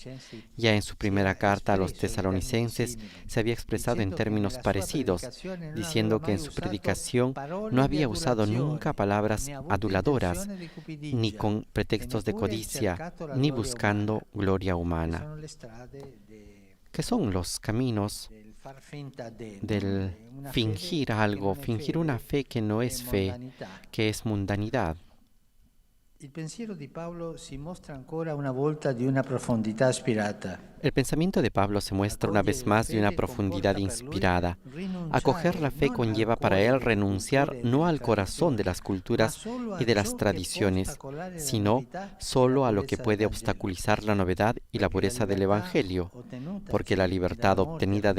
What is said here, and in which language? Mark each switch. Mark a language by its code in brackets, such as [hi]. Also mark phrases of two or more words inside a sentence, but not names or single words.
[es] Ya en su primera carta a los tesalonicenses se había expresado en términos parecidos, diciendo que en su predicación no había usado nunca palabras aduladoras, ni con pretextos de codicia, ni buscando gloria humana. ¿Qué son los caminos del fingir algo, fingir una fe que no es fe, que es mundanidad? [it] Il pensiero di Paolo si mostra ancora una volta di una profondità aspirata. [es] El pensamiento de Pablo se muestra una vez más de una profundidad inspirada. Acoger la fe conlleva para él renunciar no al corazón de las culturas y de las tradiciones, sino solo a lo que puede obstaculizar la novedad y la pureza del Evangelio, porque la libertad obtenida de